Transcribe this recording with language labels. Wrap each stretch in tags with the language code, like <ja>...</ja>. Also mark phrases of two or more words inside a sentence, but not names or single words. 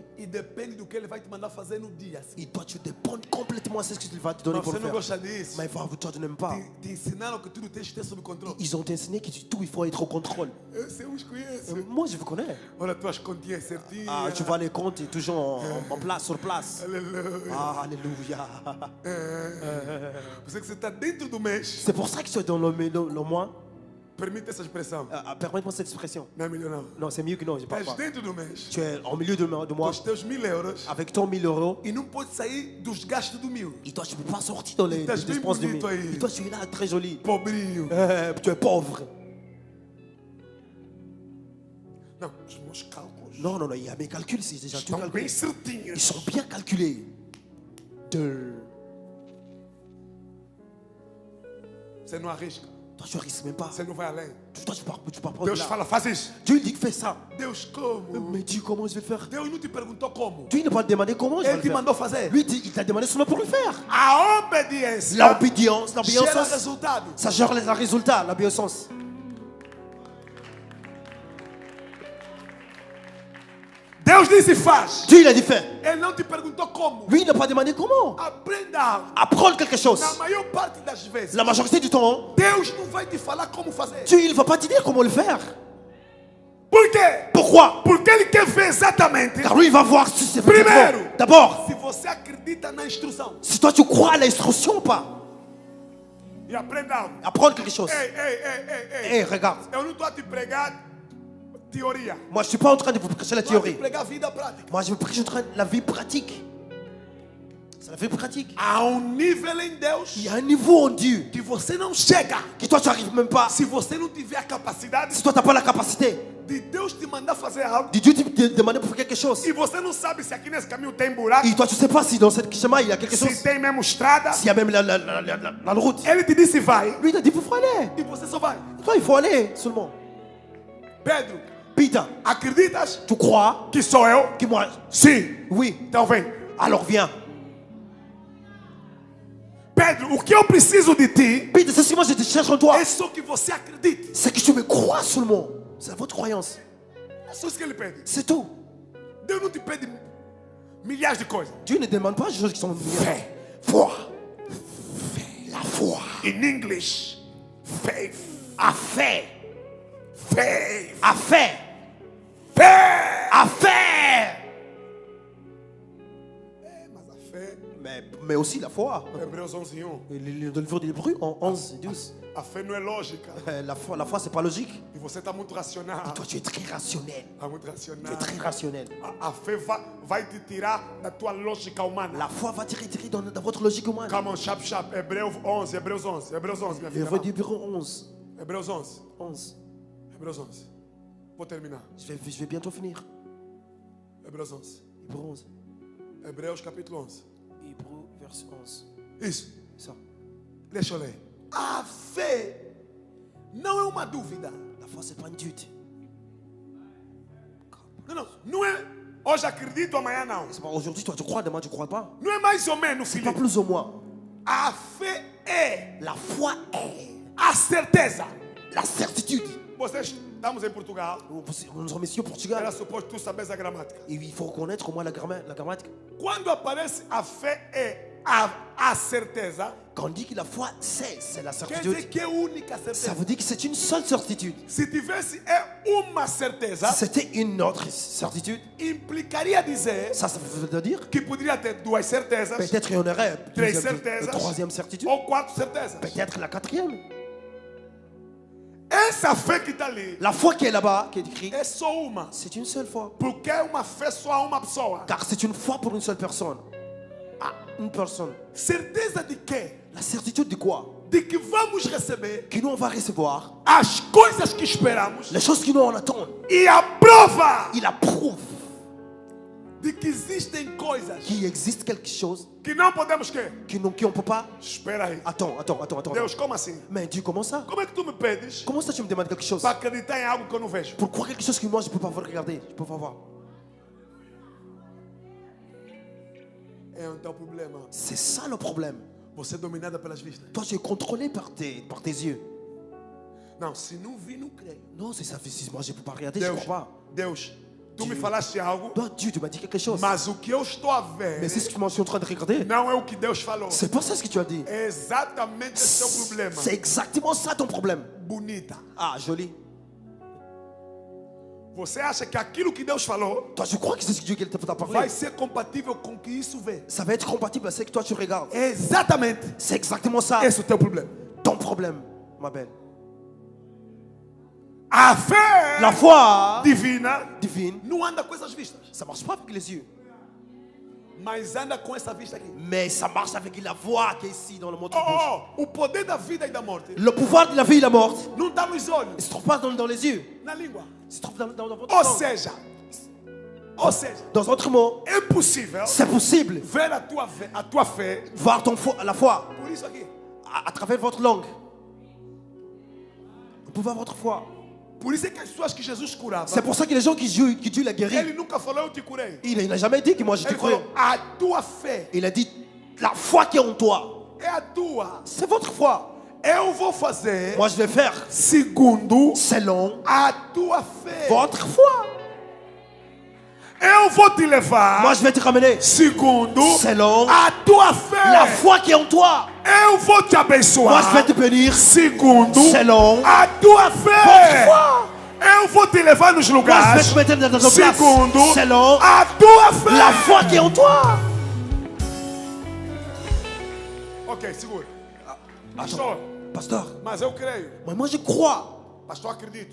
<pt>e depende do que Ele vai te mandar fazer no dia.</pt> <fr>et toi tu dépends complètement de ce qu'il va te donner</fr> <pt>Mas</pt> <fr>pour</fr> <pt>você</pt> <fr>le</fr> <pt>não</pt> <fr>faire.</fr> <pt>gosta disso.</pt> <fr>Mais toi tu n'aimes pas.</fr> <pt>Te ensinaram que tudo tem que ter sob controle.</pt> <fr>Ils ont enseigné que tout il faut être au contrôle.</fr> <pt>Eu sei, uns conheço.</pt> <fr>Moi je vous connais.</fr> <pt>Olha tuas continhas certinhas.</pt> <fr>Ah, tu vois les comptes et toujours en place, sur place.</fr> <pt>Aleluia.</pt> <fr>Ah, alléluia.</fr> <pt>Você que você está dentro do mês.</pt> <fr>C'est pour ça que tu es dans le mois.</fr> <pt>Permite essa expressão.</pt> <fr>Permets-moi cette expression.</fr> <pt>Não é melhor não.</pt> <fr>Non, c'est mieux que non, je parle</fr> <pt>Estás</pt> <fr>pas.</fr> <pt>dentro do mês.</pt> <fr>Tu es au milieu de</fr> <pt>Com</pt> <fr>mois</fr> <pt>os teus 1000 euros.</pt> <fr>avec ton 1000 euros.</fr> <pt>E não pode sair dos gastos do 1000.</pt> <fr>Et toi, tu ne peux pas sortir dans les T'as bien dépenses de 1000.</fr> <pt>bonito aí.</pt> <fr>Et toi, tu es là, très joli.</fr> <pt>Pobrinho.</pt> <fr>Tu es pauvre.</fr> <pt>Não, os meus cálculos</pt> <fr>Non, non, non, il y a mes calculs, c'est déjà tout</fr> <pt>estão bem</pt> <fr>calculé. Ils</fr> <pt>certinhos.</pt> <fr>sont bien calculés.</fr> <pt>Você não arrisca.</pt> <fr>Toi, tu ne risques même pas.</fr> <pt>Você não vai além.</pt> <fr>Toi, tu pars pas</fr> <pt>Deus</pt> <fr>de là.</fr> <pt>fala, faz isso.</pt> <fr>Dieu il dit que fais ça.</fr> <pt>Deus, como?</pt> <fr>Mais Dieu, comment je vais le faire?</fr> <pt>Deus não te perguntou como.</pt> <fr>Dieu il ne va te demander comment je vais</fr> <pt>Ele</pt> <fr>le</fr> <pt>te</pt> <fr>faire.</fr> <pt>mandou fazer.</pt> <fr>Lui, il t'a demandé seulement pour le faire.</fr> <pt>A obediência</pt> <fr>L'obéissance,</fr> <pt>gera</pt> <fr>l'obéissance,</fr> <pt>resultado.</pt> <fr>ça gère les résultats, l'obéissance.</fr> <pt>Deus disse faz.</pt> <fr>Dieu, il a dit fais.</fr> <pt>Ele não te perguntou como.</pt> <fr>Lui, il n'a pas demandé comment.</fr> <pt>Aprenda.</pt> <fr>Apprendre quelque chose.</fr> <pt>Na maior parte das vezes,</pt> <fr>La majorité du temps,</fr> <pt>Deus não vai te falar como fazer.</pt> <fr>Dieu, il ne va pas te dire comment le faire.</fr> <pt>Por quê?</pt> <fr>Pourquoi?</fr> <pt>Porque Ele quer ver exatamente</pt> <fr>Car lui, il va voir si c'est</fr> <pt>Primeiro.</pt> <fr>vrai. D'abord,</fr> <pt>se você acredita na instrução.</pt> <fr>si toi tu crois à l'instruction ou pas.</fr> <pt>E aprenda algo.</pt> <fr>Apprendre quelque chose.</fr> <pt>Ei.</pt> <fr>Eh, regarde.</fr> <pt>Eu não estou a te pregar teoria.</pt> <fr>Moi, je ne suis pas en train de vous prêcher la</fr> <pt>Estou a te</pt> <fr>théorie.</fr> <pt>pregar vida prática.</pt> <fr>Moi, je vous prêche en train de la vie pratique. C'est la vie pratique.</fr> <pt>Há nível em Deus</pt> <fr>Il y a un niveau en Dieu</fr> <pt>que você não chega.</pt> <fr>que toi, tu n'arrives même pas.</fr> <pt>Se você não tiver a capacidade</pt> <fr>Si toi, tu n'as pas la capacité</fr> <pt>de Deus te mandar fazer algo</pt> <fr>de Dieu te demander pour faire quelque chose.</fr> <pt>e você não sabe se aqui nesse caminho tem buraco,</pt> <fr>Et toi, tu ne sais pas si dans cette chemin, il y a quelque chose.</fr> <pt>se tem mesmo estrada,</pt> <fr>S'il y a même la route.</fr> <pt>Ele te disse vai</pt> <fr>Lui, il t'a dit, il faut aller.</fr> <pt>e você só vai.</pt> <fr>Toi, il faut aller seulement.</fr> <pt>Pedro,</pt> <fr>Peter,</fr> <pt>acreditas</pt> <fr>tu crois</fr> <pt>que sou eu?</pt> <fr>que moi,</fr> <pt>Sim.</pt> <fr>oui,</fr> <pt>Então vem.</pt> <fr>alors viens.</fr> <pt>Pedro, o que eu preciso de ti</pt> <fr>Peter, c'est ce que moi je te cherche en toi.</fr> <pt>é só que você acredite.</pt> <fr>C'est que tu me crois seulement. C'est votre croyance.</fr> <pt>É só isso que ele pede.</pt> <fr>C'est tout.</fr> <pt>Deus não te pede milhares de coisas.</pt> <fr>Dieu ne demande pas des choses qui sont</fr> <pt>Fé.</pt> <fr>foi. La foi.</fr> <en>In English, faith.</en> <pt>A fé.</pt> <en>Faith.</en> <pt>A fé. Fé. A fé. Mas a fé,</pt> <fr>Mais aussi la foi.</fr> <pt>Hebreus 11:1.</pt> <fr>Le livre des Hébreux en 11 et 12.</fr> <pt>A fé não é lógica.</pt> <fr>La foi c'est pas logique.</fr> <pt>E você está muito racional.</pt> <fr>Toi, tu es très rationnel.</fr> <pt>Está muito</pt> <fr>Tu es</fr> <pt>racional.</pt> <fr>très rationnel.</fr> <pt>A fé vai te tirar da tua lógica humana.</pt> <fr>La foi va te retirer dans votre logique humaine.</fr> <en>Come on, sharp.</en> <pt>Hebreus 11, Hebreus 11, minha filha.</pt> <fr>Livre des Hébreux 11.</fr> <pt>Hebreus 11, 11. Hebreus 11. Vou terminar.</pt> <fr>Je vais bientôt finir.</fr> <pt>Hebreus 11.</pt> <fr>Hébreux 11.</fr> <pt>Hebreus capítulo 11.</pt> <fr>Hébreux verset 11.</fr> <pt>Isso.</pt> <fr>Ça.</fr> <pt>Deixa eu ler. A fé não é uma dúvida.</pt> <fr>La foi, c'est pas une doute.</fr> <pt>Não é hoje acredito, amanhã não.</pt> <fr>C'est pas aujourd'hui, toi tu crois, demain tu crois pas.</fr> <pt>Não é mais ou menos,</pt> <fr>C'est pas</fr> <pt>filho.</pt> <fr>plus ou moins.</fr> <pt>A fé é.</pt> <fr>La foi est.</fr> <pt>A certeza.</pt> <fr>La certitude.</fr> <pt>Vocês estamos em Portugal.</pt> <fr>Nous sommes ici au Portugal.</fr> <pt>Era suposto tu saberes a gramática.</pt> <fr>Et il faut reconnaître au moins la grammatique.</fr> <pt>Quando aparece a fé e a certeza,</pt> <fr>Quand on dit que la foi, c'est la</fr> <pt>quer dizer</pt> <fr>certitude,</fr> <pt>que é única</pt> <fr>ça</fr> <pt>certeza.</pt> <fr>veut dire que c'est une seule certitude.</fr> <pt>Se tivesse uma certeza,</pt> <fr>Si c'était une autre certitude,</fr> <pt>implicaria dizer</pt> <fr>ça veut dire</fr> <pt>que poderia ter duas certezas,</pt> <fr>peut-être qu'il y en aurait</fr> <pt>três</pt> <fr>une</fr> <pt>certezas,</pt> <fr>troisième certitude,</fr> <pt>ou quatro certezas.</pt> <fr>peut-être la quatrième.</fr> <pt>Essa fé que está ali</pt> <fr>La foi qui est là-bas, qui est écrite,</fr> <pt>é só uma.</pt> <fr>c'est une seule foi.</fr> <pt>Porque é uma fé só a uma pessoa.</pt> <fr>Car c'est une foi pour une seule personne. Ah, une personne.</fr> <pt>Certeza de quê?</pt> <fr>La certitude de quoi?</fr> <pt>De que vamos receber</pt> <fr>Que nous on va recevoir</fr> <pt>as coisas que esperamos</pt> <fr>les choses que nous on attend.</fr> <pt>e a prova</pt> <fr>Il approuve</fr> <pt>de que existem coisas</pt> <fr>qu'il existe quelque chose</fr> <pt>que não podemos quê?</pt> <fr>que on ne peut pas.</fr> <pt>Espera aí.</pt> <fr>Attends.</fr> <pt>Deus, como assim?</pt> <fr>Mais Dieu, comment ça?</fr> <pt>Como é que tu me pedes</pt> <fr>Comment ça tu me demandes quelque chose?</fr> <pt>para acreditar em algo que eu não vejo?</pt> <fr>Pour croire quelque chose que moi je ne peux pas regarder, je ne peux pas voir.</fr> <pt>É um teu problema.</pt> <fr>C'est ça le problème.</fr> <pt>Você é dominada pelas vistas.</pt> <fr>Toi tu es contrôlé par tes yeux.</fr> <pt>Não, se não vi, não creio.</pt> <fr>Non, c'est ça. Si moi je ne peux pas regarder, je ne</fr> <pt>Deus,</pt> <fr>crois pas.</fr> <pt>Deus, tu me</pt> <fr>Dieu.</fr> <pt>falaste algo,</pt> <fr>Toi, Dieu, tu m'as dit quelque chose.</fr> <pt>mas o que eu estou a ver</pt> <fr>Mais c'est ce que moi je suis en train de regarder.</fr> <pt>não é o que Deus falou.</pt> <fr>C'est pas ça ce que tu as dit.</fr> <pt>É exatamente esse teu problema.</pt> <fr>C'est exactement ça ton problème.</fr> <pt>Bonita.</pt> <fr>Ah, joli.</fr> <pt>Você acha que aquilo que Deus falou</pt> <fr>Toi, je crois que c'est ce que Dieu t'a parlé.</fr> <pt>vai ser compatível com o que isso vê?</pt> <fr>Ça va être compatible à ce que toi tu regardes.</fr> <pt>É exatamente</pt> <fr>C'est exactement ça.</fr> <pt>esse o teu problema.</pt> <fr>Ton problème, ma belle.</fr> <pt>A fé</pt> <fr>La foi</fr> <pt>divina</pt> <fr>divine,</fr> <pt>não anda com essas vistas,</pt> <fr>ça marche pas avec les yeux.</fr> <pt>mas anda com essa vista aqui.</pt> <fr>Mais ça marche avec la voix qui est ici dans le monde.</fr> <pt>O poder da vida e da morte</pt> <fr>Le pouvoir de la vie et la mort,</fr> <pt>não está nos</pt> <fr>il</fr> <pt>olhos,</pt> <fr>ne se trouve pas dans les yeux.</fr> <pt>na língua.</pt> <fr>Il se trouve dans votre</fr> <pt>Ou</pt> <fr>langue.</fr> <pt>seja,</pt> <fr>Dans d'autres mots,</fr> <pt>é possível</pt> <fr>c'est possible</fr> <pt>ver a tua fé</pt> <fr>voir la foi</fr> <pt>por isso aqui.</pt> <fr>à travers votre langue. Vous pouvez voir votre foi.</fr> <pt>Por isso é que as pessoas que Jesus curava,</pt> <fr>C'est pour ça que les gens qui Dieu l'a guéri,</fr> <pt>ele nunca falou eu te curei.</pt> <fr>il n'a jamais dit que moi je te</fr> <pt>Ele</pt> <fr>crois.</fr> <pt>falou a tua fé</pt> <fr>Il a dit la foi qui est en toi.</fr> <pt>é a tua.</pt> <fr>C'est votre foi.</fr> <pt>Eu vou fazer</pt> <fr>Moi je vais faire</fr> <pt>segundo</pt> <fr>selon</fr> <pt>a tua fé.</pt> <fr>votre foi.</fr> <pt>Eu vou te levar</pt> <fr>Moi je vais te ramener</fr> <pt>segundo</pt> <fr>selon</fr> <pt>a tua fé.</pt> <fr>la foi qui est en toi.</fr> <pt>Eu vou te</pt> <fr>Moi</fr> <pt>abençoar</pt> <fr>je vais te bénir</fr> <pt>segundo</pt> <fr>selon</fr> <pt>a tua</pt> <fr>votre</fr> <pt>fé.</pt> <fr>foi.</fr> <pt>Eu vou te levar nos</pt> <fr>Moi je vais</fr> <pt>lugares</pt> <fr>te mettre dans une place</fr> <pt>segundo</pt> <fr>selon</fr> <pt>a tua fé.</pt> <fr>la foi qui est en toi.</fr> <pt>Ok, segura.</pt> <fr>Attends,</fr> <pt>Pastor,</pt> <fr>pasteur,</fr> <pt>mas eu creio.</pt> <fr>moi je crois.</fr> <pt>Pastor, acredito.</pt>